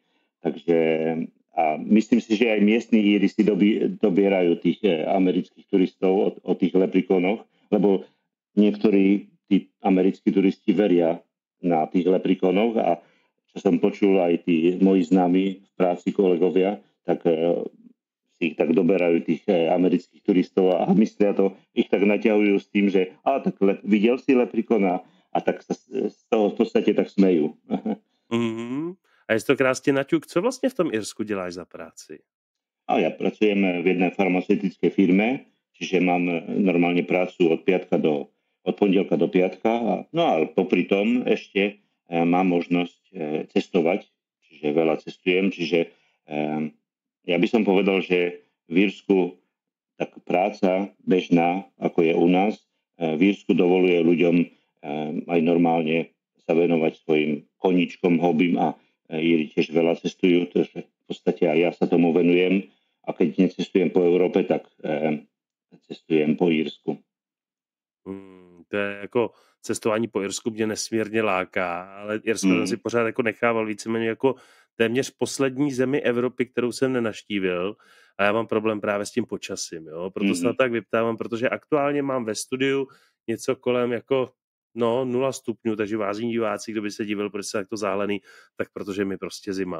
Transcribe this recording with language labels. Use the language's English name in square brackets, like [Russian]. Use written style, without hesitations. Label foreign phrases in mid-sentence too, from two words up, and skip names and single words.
[Slovak] Takže a myslím si, že aj miestni Íri si dobierajú tých amerických turistov o tých leprechaunoch, lebo niektorí tí americkí turisti veria na tých leprechaunoch a čo som počul aj tí moji známi v práci kolegovia, tak si ich tak doberajú tých amerických turistov a myslia to, ich tak naťahujú s tým, že tak videl si leprechauna a tak sa z toho v podstate tak smejú. [Czech] Mm-hmm. A je to krásně naťuk. Co vlastně v tom Irsku děláš za práci? [Slovak] A ja pracujem v jednej farmaceutickej firme, čiže mám normálne prácu od pondelka do piatka. No ale popri tom ešte mám možnosť cestovať, čiže veľa cestujem, čiže ja by som povedal, že v Írsku tak práca bežná, ako je u nás, v Írsku dovoluje ľuďom aj normálne sa venovať svojim koníčkom, hobbym a Íri tiež veľa cestujú, takže v podstate aj ja sa tomu venujem a keď necestujem po Európe, tak cestujem po Írsku. [Czech] To je jako cestování po Irsku mě nesmírně láká, ale Irsko jsem si pořád jako nechával víceméně jako téměř poslední zemi Evropy, kterou jsem nenaštívil a já mám problém právě s tím počasím, jo? Proto se na tak vyptávám, protože aktuálně mám ve studiu něco kolem jako 0 stupňů, takže vážení diváci, kdo by se divil, proč se takto záhlený, tak protože mi prostě zima.